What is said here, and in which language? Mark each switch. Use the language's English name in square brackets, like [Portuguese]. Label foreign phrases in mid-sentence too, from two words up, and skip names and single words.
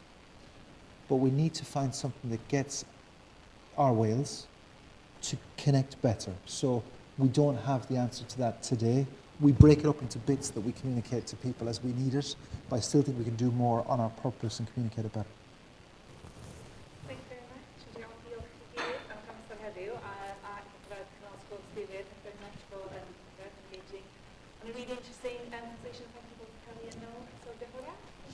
[English] But we need to find something that gets our Wales to connect better. So we don't have the answer to that today. We break it up into bits that we communicate to people as we need it, but I still think we can do more on our purpose and communicate it better. Thank you very much. [Welsh] Diolch i chi gyd am amser heddiw a gyda'r cynnal sgwrs ddifyr. [English] Thank you very much for engaging on a really interesting conversation. Thank you both, Kelly and Noel. [Welsh] So diolch yn fawr.